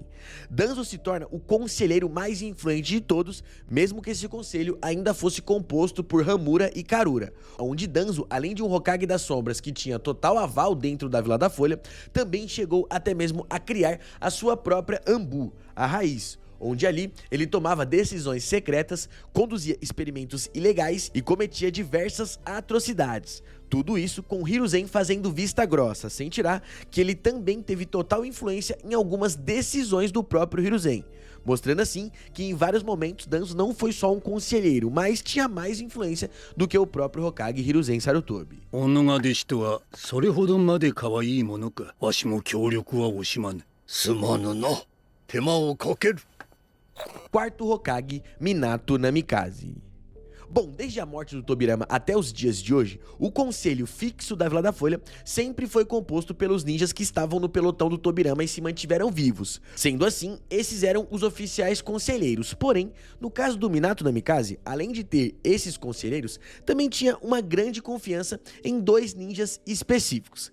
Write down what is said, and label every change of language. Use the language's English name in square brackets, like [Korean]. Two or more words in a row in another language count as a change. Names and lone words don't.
[Portuguese] Danzo se torna o conselheiro mais influente de todos, mesmo que esse conselho ainda fosse composto por Hamura e Karura, onde Danzo, além de um Hokage das sombras que tinha total aval dentro da Vila da Folha, também chegou até mesmo a criar a sua própria Anbu, a Raiz, onde ali ele tomava decisões secretas, conduzia experimentos ilegais e cometia diversas atrocidades. Tudo isso com Hiruzen fazendo vista grossa, sem tirar que ele também teve total influência em algumas decisões do próprio Hiruzen, mostrando assim que em vários momentos Danzo não foi só um conselheiro, mas tinha mais influência do que o próprio Hokage Hiruzen Sarutobi. [Japanese] 女が弟子とはそれほどまで可愛いものか。わしも協力は惜しまぬ。すまぬな。手間をかける。 [Portuguese] Quarto Hokage, Minato Namikaze. Bom, desde a morte do Tobirama até os dias de hoje, o conselho fixo da Vila da Folha sempre foi composto pelos ninjas que estavam no pelotão do Tobirama e se mantiveram vivos. Sendo assim, esses eram os oficiais conselheiros. Porém, no caso do Minato Namikaze, além de ter esses conselheiros, também tinha uma grande confiança em dois ninjas específicos.